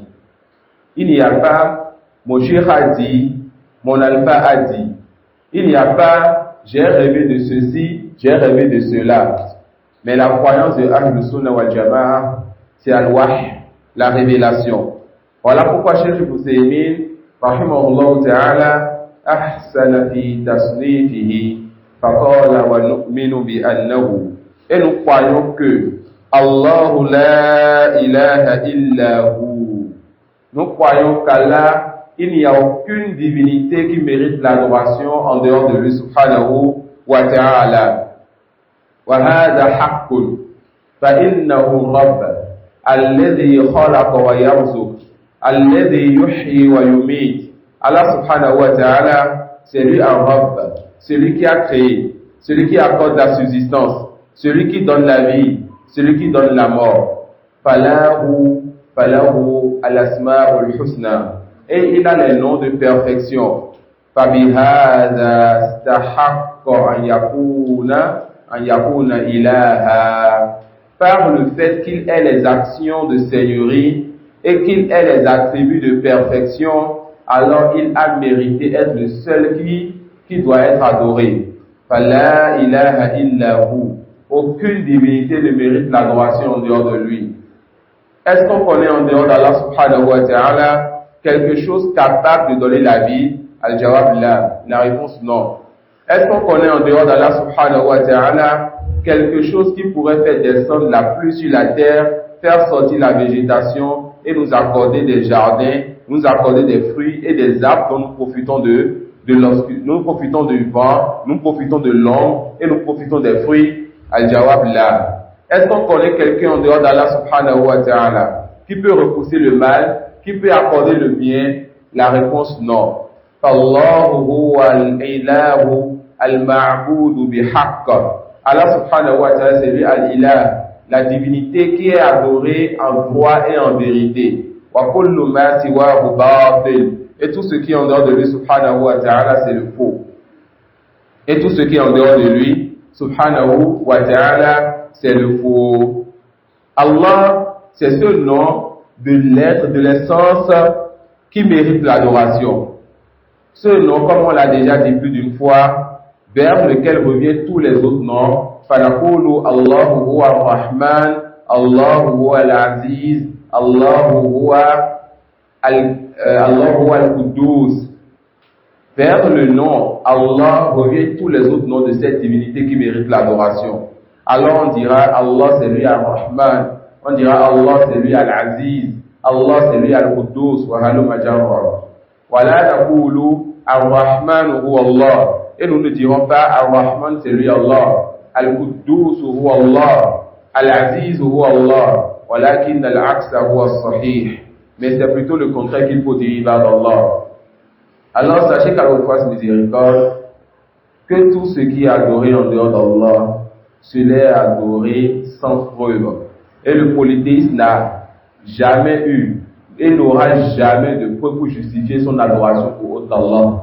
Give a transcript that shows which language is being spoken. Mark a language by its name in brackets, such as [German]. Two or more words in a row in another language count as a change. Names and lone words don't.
[French] Il n'y a pas, mon cheikh a dit, mon alpha a dit. Il n'y a pas, j'ai rêvé de ceci, j'ai rêvé de cela. Mais la croyance de [Arabic] أهل السنة والجماعة, [French] c'est al-wahy, la révélation. Voilà pourquoi [Arabic] Cheikh Uthaymin, رحمه الله تعالى أحسن في تصنيفه فقال ونؤمن بأنه. [French] Et nous croyons que [Arabic] الله لا إله إلا هو. [French] Nous croyons qu'Allah, il n'y a aucune divinité qui mérite l'adoration en dehors de lui, [Arabic] سبحانه وتعالى. وهذا حق، فإنه رب، الذي خلق ويرزق، الذي يحيي ويميت. الله سبحانه وتعالى, [French] c'est lui un rabb, celui qui a créé, celui qui accorde la subsistance, celui qui donne la vie, celui qui donne la mort. [Arabic] فله الأسماء الحسنى. [French] Et il a les noms de perfection. [Arabic] فبهذا استحق أن يكون إلها. [French] Par le fait qu'il ait les actions de seigneurie et qu'il ait les attributs de perfection, alors il a mérité d'être le seul qui doit être adoré. [Arabic] فلا إله إلا هو. [French] Aucune divinité ne mérite l'adoration en dehors de lui. Est-ce qu'on connaît en dehors d'Allah [Arabic] سبحانه وتعالى [French] quelque chose capable de donner la vie? [Arabic] الجواب لا. [French] La réponse non. Est-ce qu'on connaît en dehors d'Allah [Arabic] سبحانه وتعالى [French] quelque chose qui pourrait faire descendre la pluie sur la terre, faire sortir la végétation et nous accorder des jardins, nous accorder des fruits et des arbres dont nous profitons nous profitons du vent, nous profitons de l'ombre et nous profitons des fruits? [Arabic] الجواب لا. [French] Est-ce qu'on connaît quelqu'un en dehors d'Allah [Arabic] سبحانه وتعالى [French] qui peut repousser le mal, qui peut accorder le bien? La réponse non. [Arabic] الله هو الإله المعبود بحق. الله سبحانه وتعالى, [French] c'est lui al-ilah, la divinité qui est adorée en droit et en vérité. [Arabic] وكل ما سواه باطل. [French] Et tout ce qui est en dehors de lui [Arabic] سبحانه وتعالى, [French] c'est le faux. Et tout ce qui est en dehors de lui [Arabic] سبحانه وتعالى, [French] c'est le faux. Allah, c'est ce nom de l'être, de l'essence qui mérite l'adoration. Ce nom, comme on l'a déjà dit plus d'une fois, vers lequel reviennent tous les autres noms. [Arabic] فنقول الله هو الرحمن، الله هو العزيز، الله هو القدوس. [French] Vers le nom Allah reviennent tous les autres noms de cette divinité qui mérite l'adoration. Alors on dira Allah c'est lui Ar-Rahman, on dira Allah c'est lui Al-Aziz, Allah c'est lui Al-Quddus, [Arabic] وهلم جرا. ولا تقولوا الرحمن هو الله. [French] Et nous ne dirons pas Ar-Rahman c'est lui Allah, [Arabic] القدوس هو الله، العزيز هو الله، ولكن الأقصى هو الصحيح. [French] Mais c'est plutôt le contraire qu'il faut dire vers Allah. Alors sachez qu'à votre face miséricorde, que tout ce qui est adoré en dehors d'Allah, cela est adoré sans preuve. Et le polythéisme n'a jamais eu et n'aura jamais de preuve pour justifier son adoration pour autre qu'Allah.